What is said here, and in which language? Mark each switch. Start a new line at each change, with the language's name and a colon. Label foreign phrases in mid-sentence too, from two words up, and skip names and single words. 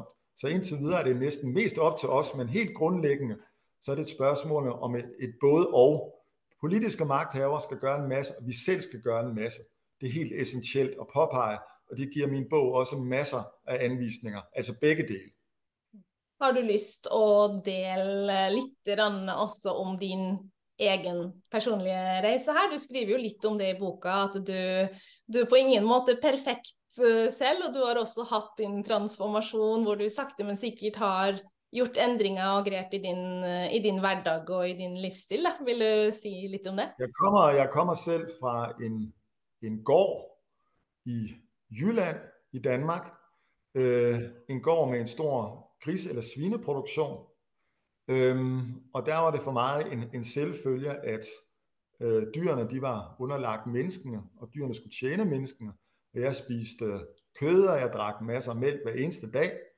Danish: Så indtil videre er det næsten mest op til os, men helt grundlæggende, så er det et spørgsmål om et både og. Politiske magthavere skal gøre en masse, og vi selv skal gøre en masse. Det er helt essentielt at påpege, og det giver min bog også masser af anvisninger, altså begge dele.
Norwegian: Har du lyst at dele litt også om din egen personlige reise her? Du skriver jo litt om det i boka, at du på ingen måte perfekt selv, og du har også hatt din transformasjon, hvor du sakte men sikkert har gjort endringer og grep i din hverdag og i din livsstil. Da. Vil du si litt om det?
Danish: Jeg kommer selv fra en gård i Jylland i Danmark. En gård med en stor gris- eller svineproduktion. Og der var det for mig en selvfølge, at dyrene de var underlagt menneskene, og dyrene skulle tjene menneskene. Og jeg spiste kød, og jeg drak masser af mælk hver eneste dag.